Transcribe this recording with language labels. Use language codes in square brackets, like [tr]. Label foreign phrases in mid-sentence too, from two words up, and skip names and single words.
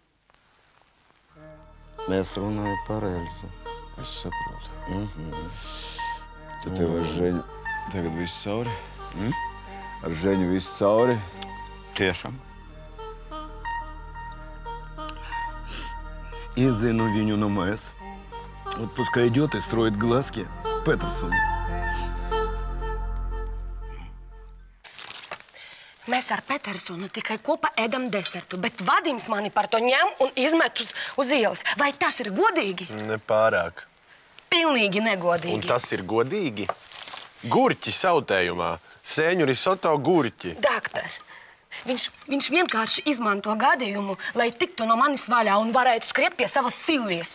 [lv] Es runāju par Elzu. Es saprotu. Tad tev ar Ženju tagad viss cauri? Ar Ženju viss cauri? Tiešām. Иззину viņu no mājas. [ru] Вот пускай идет и строит глазки Петерсону. [lv] Mēs ar Petersonu tikai kopā ēdam desertu, bet Vadims mani par to ņem un izmet uz ielas. Vai tas ir godīgi? Nepārāk. Pilnīgi negodīgi. Un tas ir godīgi? Gurķi sautējumā. Sēņu risoto gurķi. Daktar, viņš vienkārši izmanto gadījumu, lai tiktu no manis vaļā un varētu skriet pie savas Silvijas.